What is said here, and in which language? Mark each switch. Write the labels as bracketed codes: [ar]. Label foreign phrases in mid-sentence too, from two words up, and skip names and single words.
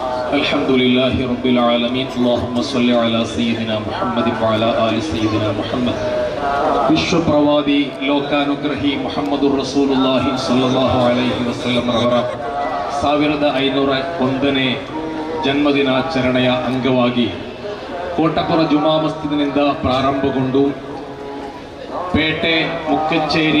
[ar] الحمد لله رب العالمين اللهم صل على سيدنا محمد وعلى آل سيدنا محمد [kn] ವಿಶ್ವ ಪ್ರವಾದಿ ಲೋಕಾನುಗ್ರಹಿ [ar] محمد رسول الله صلى الله عليه وسلم ಅವರ [kn] 1501ನೇ ಜನ್ಮದಿನಾಚರಣೆಯ ಅಂಗವಾಗಿ ಕೋಟಪುರ ಜುಮಾ ಮಸ್ಜಿದಿನಿಂದ ಪ್ರಾರಂಭಗೊಂಡು ಪೇಟೆ, ಮುಕ್ಕಚ್ಚೇರಿ,